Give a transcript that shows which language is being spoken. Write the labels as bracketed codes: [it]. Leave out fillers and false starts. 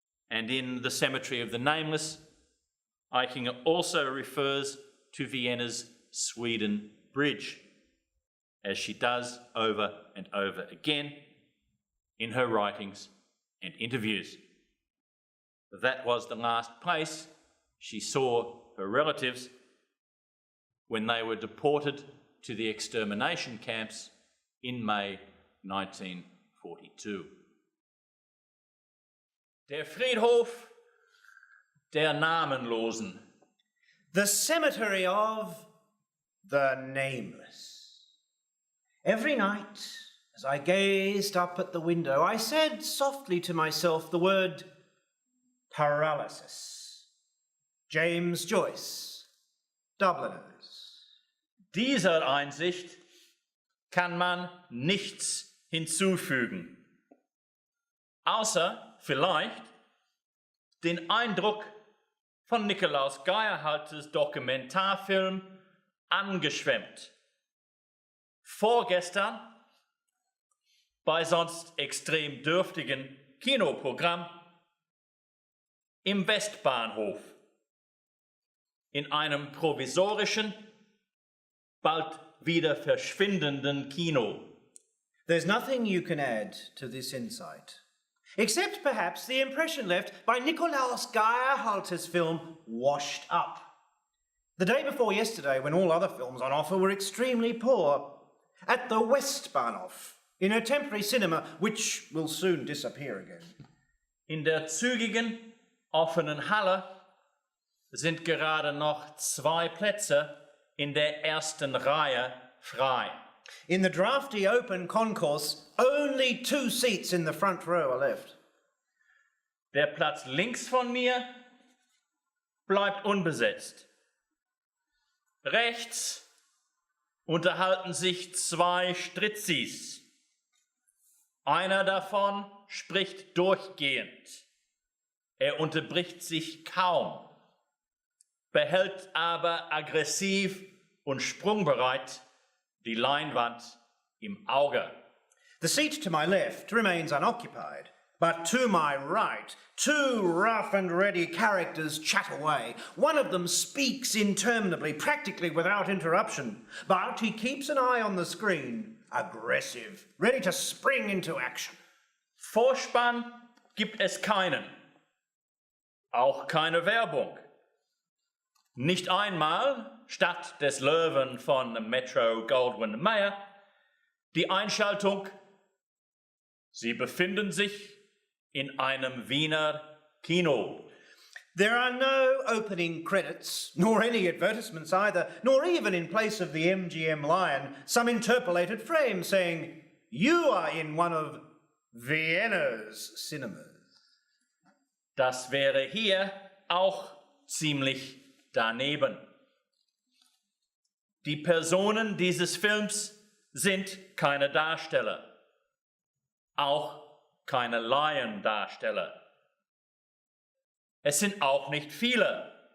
[en] And in the Cemetery of the Nameless, Aichinger also refers to Vienna's Sweden Bridge, as she does over and over again in her writings and interviews. That was the last place she saw her relatives when they were deported to the extermination camps in May 1942. [de] Der Friedhof der Namenlosen. [en] The cemetery of the nameless. Every night, as I gazed up at the window, I said softly to myself the word paralysis. James Joyce, Dubliners. [de] Dieser Einsicht kann man nichts hinzufügen, außer vielleicht den Eindruck von Nikolaus Geierhalters Dokumentarfilm Angeschwemmt. Vorgestern bei sonst extrem dürftigen Kinoprogramm im Westbahnhof in einem provisorischen, bald wieder verschwindenden Kino. [en] There's nothing you can add to this insight, except perhaps the impression left by Nikolaus Geierhalter's film Washed Up. The day before yesterday, when all other films on offer were extremely poor, at the Westbahnhof, in a temporary cinema which will soon disappear again. [de] In der zügigen, offenen Halle sind gerade noch 2 Plätze in der ersten Reihe frei. [en] In the drafty open concourse, only 2 seats in the front row are left. [de] Der Platz links von mir bleibt unbesetzt. Rechts unterhalten sich 2 Stritzis. Einer davon spricht durchgehend. Er unterbricht sich kaum, behält aber aggressiv und sprungbereit die Leinwand im Auge. [en] The seat to my left remains unoccupied, but to my right, 2 rough and ready characters chat away. One of them speaks interminably, practically without interruption, but he keeps an eye on the screen, aggressive, ready to spring into action. [de] Vorspann gibt es keinen, auch keine Werbung. Nicht einmal, statt des Löwen von Metro-Goldwyn-Mayer, die Einschaltung: Sie befinden sich in einem Wiener Kino. [en] There are no opening credits, nor any advertisements either, nor even in place of the MGM lion, some interpolated frame saying, "You are in one of Vienna's cinemas." [de] Das wäre hier auch ziemlich daneben. Die Personen dieses Films sind keine Darsteller, auch keine Laiendarsteller. Es sind auch nicht viele.